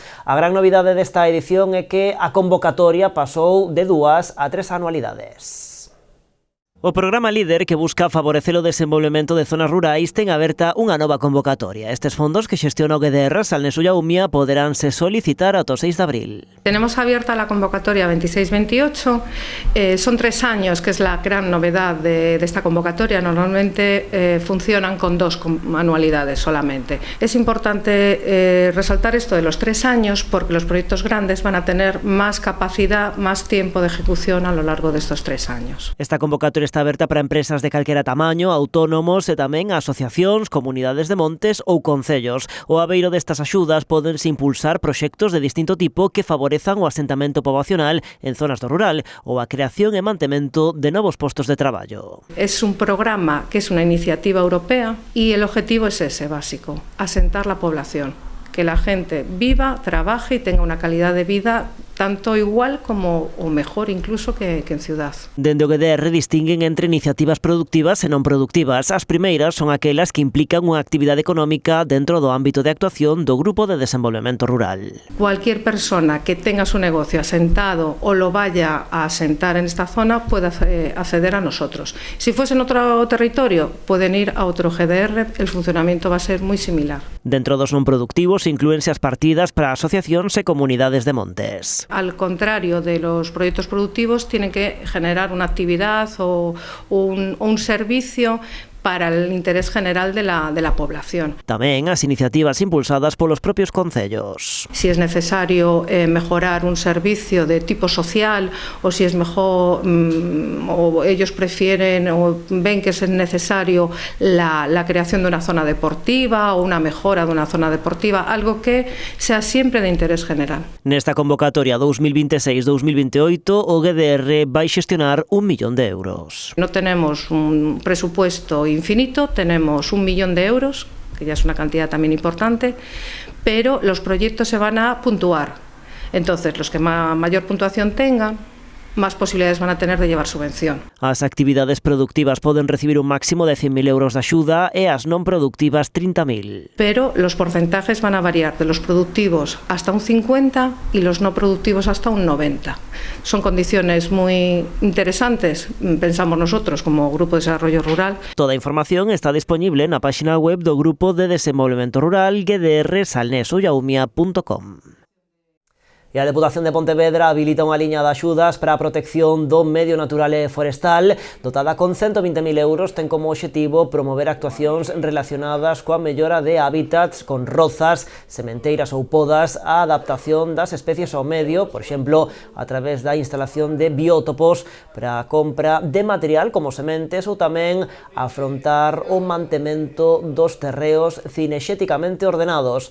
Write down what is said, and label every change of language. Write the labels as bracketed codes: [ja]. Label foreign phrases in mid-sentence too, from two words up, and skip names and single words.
[gl] A gran novidade desta edición é que a convocatoria pasou de 2 a 3 anualidades. O programa líder, que busca favorecer o desenvolvemento de zonas rurais, ten aberta unha nova convocatoria. Estes fondos que xestiona o GDR Salnés Ulla Umia poderánse solicitar ata o 6 de abril. [es] Tenemos abierta la convocatoria 26-28. Son 3 años, que es la gran novedad de esta convocatoria. Normalmente funcionan con 2 anualidades solamente. Es importante resaltar esto de los 3 años porque los proyectos grandes van a tener más capacidad, más tiempo de ejecución a lo largo de estos 3 años. [gl] Esta convocatoria está aberta para empresas de calquera tamaño, autónomos e tamén asociacións, comunidades de montes ou concellos. O abeiro destas axudas pódense impulsar proxectos de distinto tipo que favorezan o asentamento poboacional en zonas do rural ou a creación e mantemento de novos postos de traballo. [es] Es un programa que es una iniciativa europea y el objetivo es ese básico, asentar la población, que la gente viva, trabaje y tenga una calidad de vida tanto igual como o mejor incluso que en ciudad. [gl] Dende o GDR distinguen entre iniciativas productivas e non productivas. As primeiras son aquelas que implican unha actividade económica dentro do ámbito de actuación do Grupo de Desenvolvemento Rural. [es] Cualquier persona que tenga su negocio asentado o lo vaya a asentar en esta zona puede acceder a nosotros. Si fuese en otro territorio, pueden ir a otro GDR, el funcionamiento va a ser muy similar. [gl] Dentro dos non productivos inclúense as partidas para asociacións e comunidades de montes. [es] Al contrario de los proyectos productivos, tienen que generar una actividad o un servicio para el interés general de la población. [gl] Tamén as iniciativas impulsadas polos propios concellos. [es] Si es necesario mejorar un servicio de tipo social o si es mejor o ellos prefieren o ven que es necesario la creación de una zona deportiva o una mejora de una zona deportiva, algo que sea siempre de interés general. [gl] Nesta convocatoria 2026-2028 o GDR vai xestionar 1 millón de euros. [es] No tenemos un presupuesto infinito, tenemos 1 millón de euros, que ya es una cantidad también importante, pero los proyectos se van a puntuar. Entonces, los que mayor puntuación tengan, más posibilidades van a tener de llevar subvención. [gl] As actividades productivas poden recibir un máximo de 100.000 euros de axuda e as non productivas 30.000. [es] Pero los porcentajes van a variar de los productivos hasta un 50 y los no productivos hasta un 90. Son condiciones muy interesantes, pensamos nosotros como Grupo de Desarrollo Rural. [gl] Toda a información está disponible na página web do Grupo de Desenvolvemento Rural gdrsalnesullaumia.com. E a Deputación de Pontevedra habilita unha liña de axudas para a protección do medio natural e forestal. Dotada con 120.000 euros, ten como obxectivo promover actuacións relacionadas coa mellora de hábitats con rozas, sementeiras ou podas, a adaptación das especies ao medio, por exemplo, a través da instalación de biótopos para a compra de material como sementes ou tamén afrontar o mantemento dos terreos cinexéticamente ordenados.